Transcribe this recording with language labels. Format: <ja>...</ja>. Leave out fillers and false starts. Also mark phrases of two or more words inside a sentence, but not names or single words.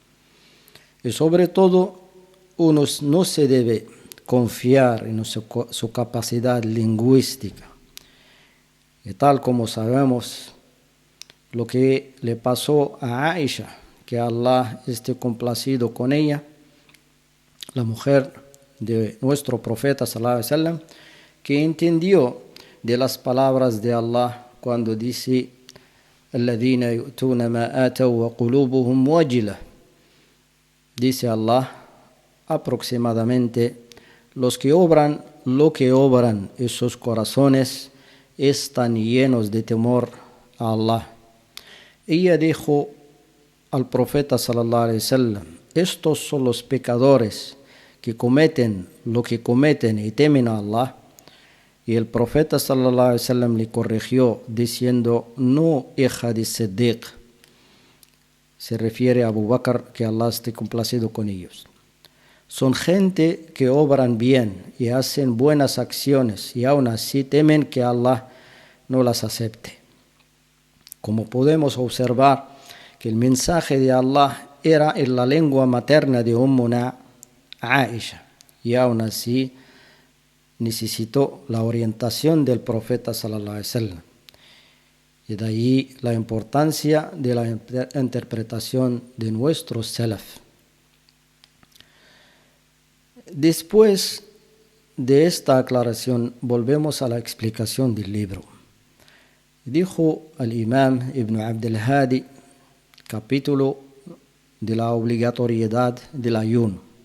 <es>Y sobre todo, uno no se debe confiar en su capacidad lingüística. Y tal como sabemos lo que le pasó a Aisha, que Allah esté complacido con ella, la mujer de nuestro profeta</es> <ar>صلى الله عليه وسلم,</ar> <es>que entendió de las palabras de Allah cuando dice:</es> <ar>الذين يؤتون ما آتوا وقلوبهم واجلة.</ar> <es>Dice Allah aproximadamente: los que obran lo que obran y sus corazones están llenos de temor a Allah. Ella dijo al profeta</es> <ar>صلى الله عليه وسلم:</ar> <es>estos son los pecadores que cometen lo que cometen y temen a Allah. Y el profeta</es> <ar>صلى الله عليه وسلم</ar> <es>le corrigió diciendo: no, hija de Siddiq. Se refiere a Abu Bakr, que Allah esté complacido con ellos. Son gente que obran bien y hacen buenas acciones y aún así temen que Allah no las acepte. Como podemos observar que el mensaje de Allah era en la lengua materna de Ummuna Aisha, y aún así necesitó la orientación del profeta</es> <ar>صلى الله عليه وسلم.</ar> <es>Y de ahí la importancia de la interpretación de nuestros salaf. Después de esta aclaración, volvemos a la explicación del libro. Dijo el Imam Ibn Abd al-Hadi, capítulo de la obligatoriedad del ayuno.</es>